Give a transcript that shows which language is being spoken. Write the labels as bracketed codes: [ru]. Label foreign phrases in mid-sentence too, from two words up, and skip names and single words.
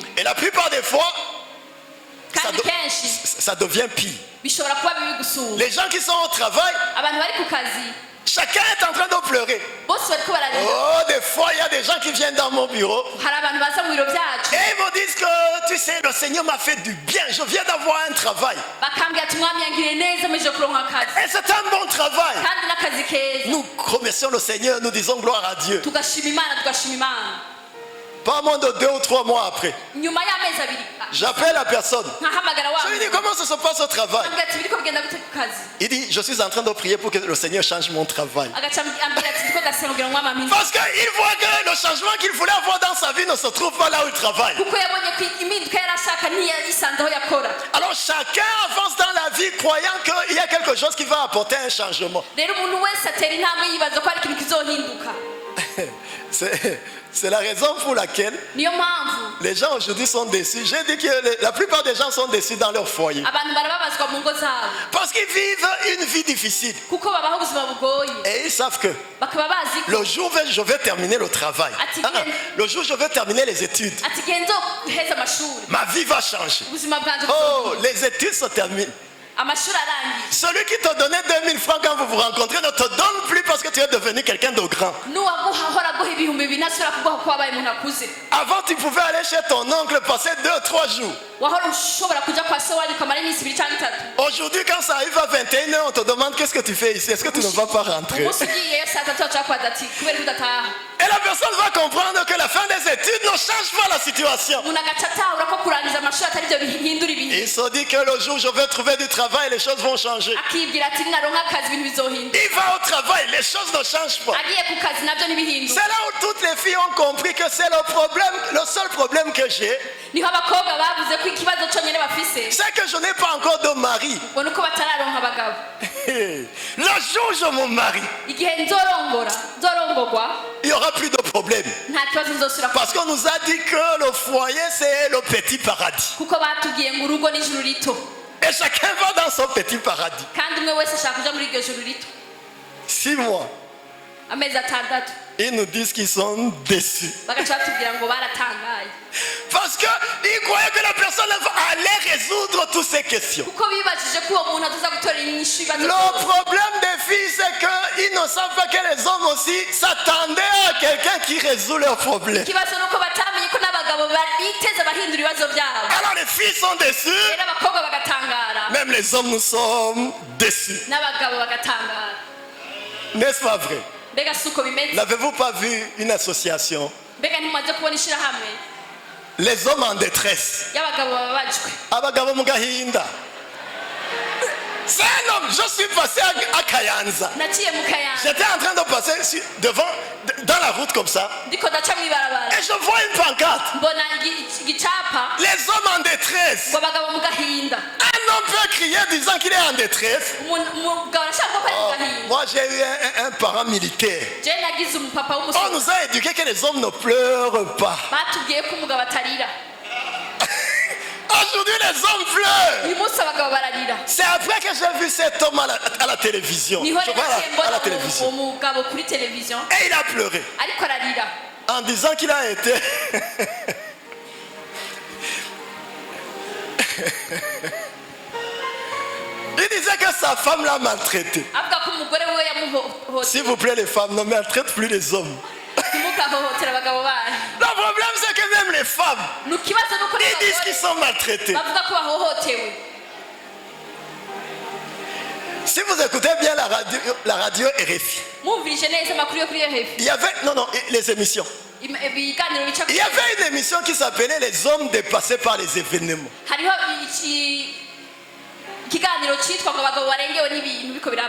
[fr] Et la plupart des fois, [rn] kandi kenshi [fr] ça devient pire. [rn] bishobora kuba bibi gusumba [fr] Les gens qui sont au travail, [rn] abantu bari ku kazi [fr] chacun est en train de pleurer. [rn] bose bariko bararira [fr] Oh, des fois, il y a des gens qui viennent dans mon bureau [rn] hari abantu baza mu biro byacu [fr] et ils me disent que, tu sais, le Seigneur m'a fait du bien. Je viens d'avoir un travail. [rn] bakambwira ati umwami yangiriye neza muje kuronka akazi [fr] Et c'est un bon travail. [rn] kandi n'akazi keza [fr] Nous remercions le Seigneur, nous disons gloire à Dieu. [rn] tugashima imana [fr] Pas moins de 2 ou 3 mois après, [rn] nyuma y'amezi abiri [fr] j'appelle la personne. [rn] nkahamagara wa [fr] Je lui dis, comment ça se passe au travail? [rn] ambwira ati biriko bigenda gute ku kazi [fr] Il dit, je suis en train de prier pour que le Seigneur change mon travail. [rn] agaca ambwira ati ndiko ndasenga kugira ngo umwami ampindure [fr] Parce qu'il voit que le changement qu'il voulait avoir dans sa vie ne se trouve pas là où il travaille. [rn] kuko yabonye ko impinduka yari ashaka ntiyayisanze aho yakora [fr] Alors chacun avance dans la vie croyant qu'il y a quelque chose qui va apporter un changement. [rn] rero umuntu wese atera intambwe yibaza ko hari ikintu kizohinduka [fr] C'est la raison pour laquelle [rn] niyo mpamvu [fr] les gens aujourd'hui sont déçus. J'ai dit que la plupart des gens sont déçus dans leur foyer. [rn] abantu barababazwa mu ngo zabo [fr] Parce qu'ils vivent une vie difficile. [rn] kuko babaho ubuzima bugoye [fr] Et ils savent que [rn] bakaba bazi ko [fr] le jour où je vais terminer le travail, le jour où je vais terminer les études, [rn] ati genzo guheza amashuri [fr] ma vie va changer. [rn] ubuzima bwanje [fr] Oh, les études se terminent. [rn] amashuri arangiye [fr] Celui qui te donnait 2000 francs quand vous vous rencontrez ne te donne plus parce que tu es devenu quelqu'un de grand. [rn] n'uwaguhahora guha ibihumbi bibiri ntasubira kuguha ko wabaye umuntu akuze [fr] Avant, tu pouvais aller chez ton oncle, passer 2 ou 3 jours. [rn] wahora ushobora kujya kwa se wanyu ukamara iminsi ibiri cyangwa itatu [fr] Aujourd'hui, quand ça arrive à 21h, on te demande qu'est-ce que tu fais ici. Est-ce que tu ne vas pas rentrer? [rn] umunsi ugiyeyo saa tatu bashaka kubaza ati kubera ko udataha [fr] Et la personne va comprendre que la fin des études ne change pas la situation. [rn] umuntu agaca atahura ko kurangiza amashuri atari byo bihindura ibintu [fr] Il se dit que le jour où je vais trouver du travail, les choses vont changer. [rn] akibwira ati ninaronka akazi ibintu bizohinduka [fr] Il va au travail, les choses ne changent pas. [rn] agiye ku kazi nabyo ntibihinduka [fr] C'est là où toutes les filles ont compris que c'est le problème, le seul problème que j'ai, [rn] niho abakobwa bavuze ko ikibazo cyonyine bafise [fr] c'est que je n'ai pas encore de mari. [rn] ngo nuko batararonka abagabo [fr] Le jour où je me marie, [rn] igihe nzorongorwa [fr] il n'y aura plus de problème. [rn] nta kibazo nzosubira [fr] Parce qu'on nous a dit que le foyer, c'est le petit paradis. [rn] kuko batubwiye ngo urugo ni ijuru rito [fr] Et chacun va dans son petit paradis. [rn] kandi umwe wese ashaka kuja muri iryo juru rito [fr] 6 mois, [rn] amezi atandatu [fr] ils nous disent qu'ils sont déçus. [rn] bagaca batubwira ngo baratangaye [fr] Parce qu'ils croyaient que la personne allait résoudre toutes ces questions. [rn] kuko bibajije ko uwo muntu azaza gutora inyishu ibibazo [fr] Le [rn] byose. [fr] problème des filles, c'est qu'ils ne savent pas que les hommes aussi s'attendaient à quelqu'un qui résout leurs problèmes. [rn] ikibazo ni uko batamenye ko n'abagabo biteze bahindura ibibazo byabo [fr] Alors les filles sont déçues, [rn] rero abakobwa bagatangara [fr] même les hommes nous sommes déçus. [rn] n'abagabo bagatangara [fr] N'est-ce pas vrai? [rn] mbega si uko bimeze [fr] N'avez-vous pas vu une association? [rn] mbega ntimumaze kubona ishyirahamwe [fr] Les hommes en détresse. [rn] y'abagabo bababajwe Abagabo mu gahinda. [fr] C'est un homme, je suis passé à Kayanza. [rn] naciye mu kayanza [fr] J'étais en train de passer dans la route comme ça. [rn] ndiko ndaca mu ibarabara [fr] Et je vois une pancarte. [rn] mbona igicapa [fr] Les hommes en détresse. [rn] ngo abagabo mu gahinda [fr] Un homme peut crier disant qu'il est en détresse. [rn] umugabo arashaka ko ari mu gahinda [fr] Moi, j'ai eu un parent militaire. [rn] je nagize umupapa [fr] On [rn] w'umusore [fr] nous a éduqué que les hommes ne pleurent pas. [rn] batubwiye ko umugabo atarira [fr] Aujourd'hui, les hommes pleurent. [rn] uyu munsi abagabo bararira [fr] C'est après que j'ai vu cet homme à la télévision. [rn] niho [fr] Je [rn] rero [fr] vois [rn] naciye [fr] à [rn] mbona [fr] la télévision. [rn] umugabo kuri televiziyo [fr] Et il a pleuré [rn] ariko ararira [fr] en disant qu'il a été. Il disait que sa femme l'a maltraité. [rn] avuga ko umugore we yamuhohoteye [fr] S'il vous plaît, les femmes, ne maltraitent plus les hommes. [rn] ntimugahohotera abagabo banyu [fr] Le problème, c'est que même les femmes, [rn] ni ikibazo nuko [fr] ils disent qu'ils sont maltraités. [rn] bavuga ko bahohotewe [fr] Si vous écoutez bien la radio RFI, [rn] mwumvirije neza amakuru yo kuri ehefi [fr] il y avait, non, les émissions. [rn] ibiganiro bica [fr] Il y avait une émission qui s'appelait Les hommes dépassés par les événements. [rn] hariho ikiganiro cyitwa ngo abagabo barengewe n'ibintu biriko biraba